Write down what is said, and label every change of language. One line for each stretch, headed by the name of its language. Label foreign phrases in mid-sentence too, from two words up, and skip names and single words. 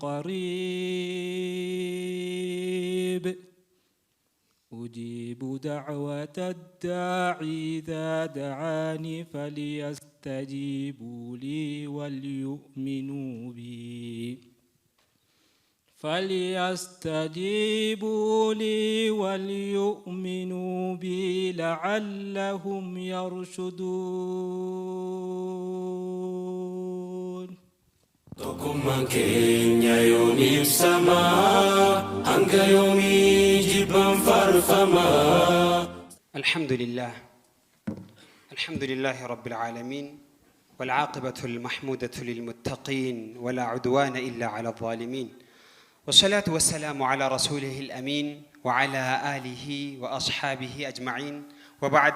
Arabic: قريب أجيب دعوة الداعي إذا دعاني فليستجيبوا لي وليؤمنوا بي لعلهم يرشدون.
Oromo: Tokkummaan keenya yoomiif samaa hanga yoomii jibban farfamaa.
Arabic: الحمد لله رب العالمين والعاقبة المحمودة للمتقين ولا عدوان إلا على الظالمين والصلاة والسلام على رسوله الأمين وعلى آله وأصحابه أجمعين وبعد.